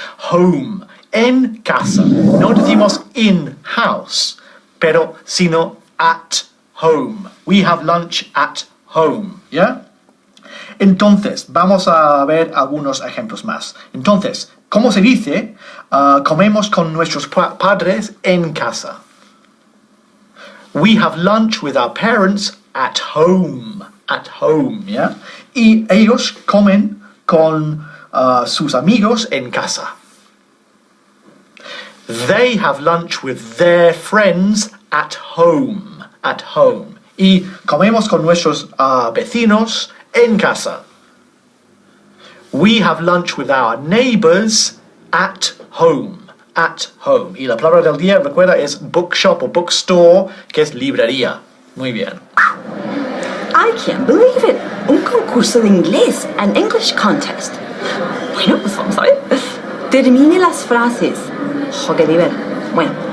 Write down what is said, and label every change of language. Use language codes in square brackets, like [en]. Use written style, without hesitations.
[es] Home, en casa. No decimos in house, pero sino at home. [en] We have lunch at home. ¿Ya? [es] Entonces, vamos a ver algunos ejemplos más. Entonces, ¿cómo se dice? Comemos con nuestros padres en casa. [en] We have lunch with our parents at home. At home, ¿ya? [es] Y ellos comen con sus amigos en casa. [en] They have lunch with their friends at home. At home. [es] Y comemos con nuestros vecinos en casa. [en] We have lunch with our neighbors at home. At home. [es] Y la palabra del día, recuerda, es bookshop o bookstore, que es librería. Muy bien. I can't believe it. Un concurso de inglés, an English contest. Bueno, pues vamos a ver. Termine las frases. ¡Jo, qué nivel! Bueno.